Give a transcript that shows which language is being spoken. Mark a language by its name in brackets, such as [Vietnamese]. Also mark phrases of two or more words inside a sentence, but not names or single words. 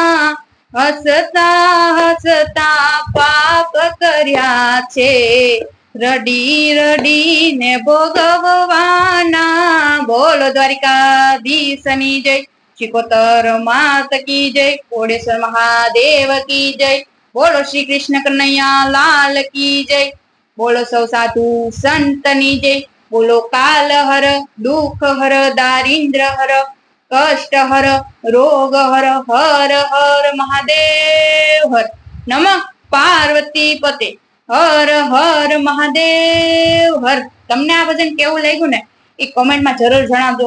[Gujarati] હસતા હસતા પાપ કર્યા છે, રડી રડી ને ભોગવવાના। બોલો દ્વારિકાધીશની જય। [Hindi] शिकोतर मात की जय। ओडेश्वर महादेव की जय। बोलो श्री कृष्ण कन्हैया लाल की जय। [Gujarati] બોલો સૌ સાધુ સંતની જય। [Hindi] बोलो काल हर, दुख हर, दारिद्र हर, कष्ट हर, रोग हर, हर हर महादेव हर। [Sanskrit] नमः पार्वती पते, [Hindi] हर हर महादेव हर। [Gujarati] તમને આ ભજન કેવું લાગ્યું ને એ કમેન્ટમાં જરૂર જણાવજો।